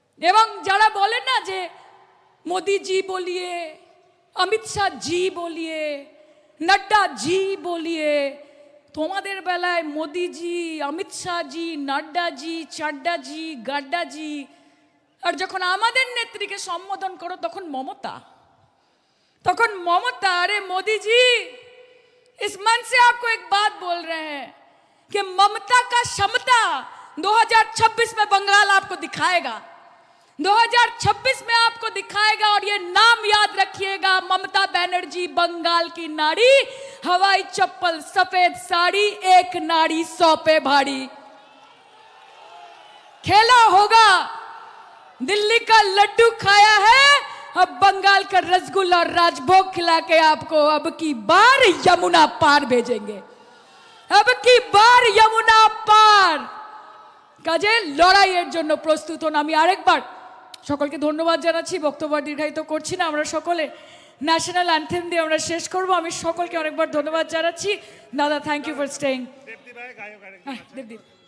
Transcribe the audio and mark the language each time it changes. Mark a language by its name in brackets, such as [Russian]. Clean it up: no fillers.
[Bangla] এবং যারা বলেন না যে মোদি জি বলিয়ে, অমিত শাহ জি বলিয়ে, নড্ডা জি বলিয়ে, তোমাদের বেলায় মোদিজি, অমিত শাহ জি, নড্ডা জি, চাড্ডা জি, গাড্ডা জি, আর যখন আমাদের নেত্রীকে সম্বোধন করো তখন মমতা, তখন মমতা। [Hindi] अरे मोदी जी, इस मन से आपको एक बात बोल रहे हैं कि ममता का क्षमता 2026 में बंगाल आपको दिखाएगा, 2026 में आपको दिखाएगा। और ये नाम याद रखिएगा, ममता बनर्जी बंगाल की नारी, हवाई चप्पल सफेद साड़ी, एक नारी 100 पे भारी। खेला होगा, दिल्ली का लड्डू खाया है, अब बंगाल का रसगुल्ला और राजभोग खिला के आपको अब की बार यमुना पार भेजेंगे, अब की बार यमुना पार। [Bangla] কাজে লড়াইয়ের জন্য প্রস্তুত হন। আমি আরেকবার সকলকে ধন্যবাদ জানাচ্ছি, বক্তব্য দীর্ঘায়িত করছি না। আমরা সকলে ন্যাশনাল অ্যান্থেম দিয়ে আমরা শেষ করব। আমি সকলকে অনেকবার ধন্যবাদ জানাচ্ছি। [English] দাদা, thank you for staying. Debdeep